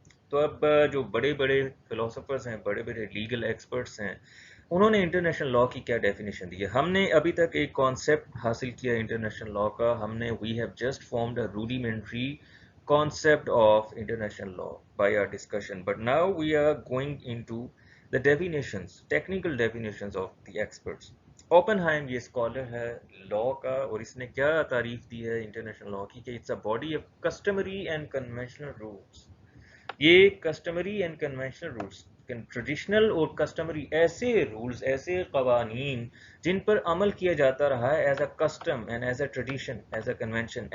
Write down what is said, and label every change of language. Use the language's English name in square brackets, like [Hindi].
[Urdu] تو اب جو بڑے بڑے فلاسفرز ہیں، بڑے بڑے لیگل ایکسپرٹس ہیں، انہوں نے انٹرنیشنل لا کی کیا ڈیفینیشن دی ہے؟ ہم نے ابھی تک ایک کانسیپٹ حاصل کیا انٹرنیشنل لا کا. ہم نے [English] We have just formed a rudimentary concept of international law by our discussion, but now we are going into the definitions, technical definitions of the experts. [Urdu] اوپنہائم یہ اسکالر ہے لا کا، اور اس نے کیا تعریف دی ہے انٹرنیشنل لا کی کہ [English] It's a body of customary and conventional rules. [Urdu] یہ customary and conventional rules, traditional اور کسٹمری، ایسے رولز، ایسے قوانین جن پر عمل کیا جاتا رہا ہے [English] As a custom and as a tradition, as a convention.